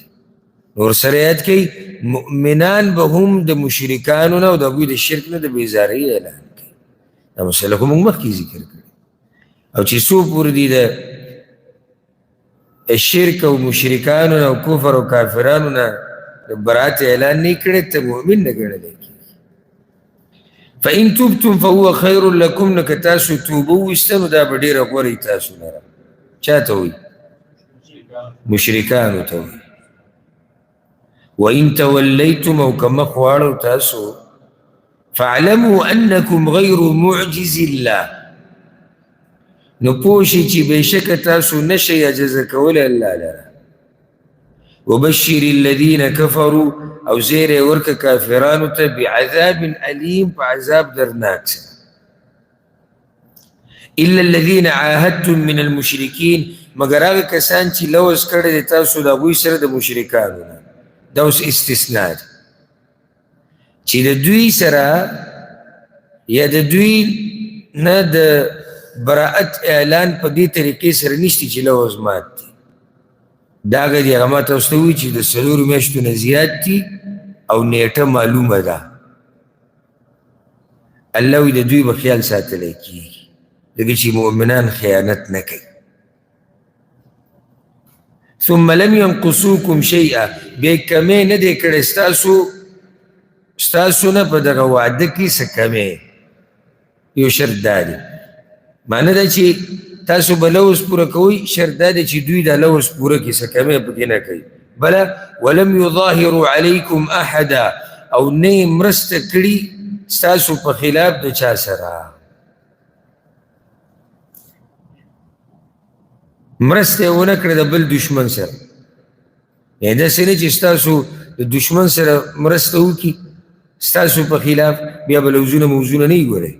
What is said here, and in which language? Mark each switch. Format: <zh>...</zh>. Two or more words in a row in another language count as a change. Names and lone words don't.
<ps>نور سره یاد کوي مؤمنان به هم د مشرکانو نه او د هغوی د شرک نه د بیزارۍ اعلان کوي. دا مسله خو موږ مخکې ذکر کړې او چې څو پورې دي د شرک او مشرکانو نه او کفر او کافرانو نه د برات اعلان نه کړی ته مؤمن نه ګڼلی کېږي.</ps> <ar>فإن تبتم فهو خير لكم</ar> <ps>نو که تاسو توبه وویسته نو دا به ډېره غوره تاسو لره. چا ته وایي؟ مشرکانو ته وایي.</ps> <ar>وإن تولیتم</ar> <ps>او که مخ واړو تاسو</ps> <ar>فاعلموا أنكم غير معجز الله</ar> <ps>نو پوه شئ چې بېشکه تاسو نشئ عجزه کولی الله لره.</ps> <ar>وبشر الذين كفروا</ar> <ps>او زیر ورکه کافرانو ته</ps> <ar>بعذاب علیم</ar> <ps>په عذاب درناک سره.</ps> <ar>الا الذين عاهدتم من المشرکین</ar> <ps>مگر هغه کسان چې لوز کړی دی تاسو د هغوی سره د مشرکانو نه. دا اوس استثنا ده چې د دوی سره یا د دوی نه د براءت اعلان په دې طریقې سره نشته چې لوز مات دی. دا هغه دي هغه ما تاسو ته ووایي چې د 4 میاشتو نه زیات دي او نیټه معلومه ده. الله وایي د دوی به خیال ساتلی کېږي ځکه چې مؤمنان خیانت نه کوي.</ps> <ar>ثم لم ينقصوكم شيئا</ar> <ps>بیا کمې نه دی کړی ستاسو نه په دغه وعده کې څه کمې. یو شرط دا دی معنی دا چې تاسو به لوز پوره کوئ، شرط دا دی چې دوی دا لوز پوره کړي څه کمې پکې نه کوي. بله</ps> <ar>ولم يظاهروا عليكم احدا</ar> <ps>او نه مرسته کړي ستاسو په خلاف د چا سره. مرسته ونه کړې د بل دشمن سره. یعنې داسې نه چې ستاسو د دشمن سره مرسته وکړي ستاسو په خلاف بیا به لوزونه موزونه نه یې ګورئ.</ps>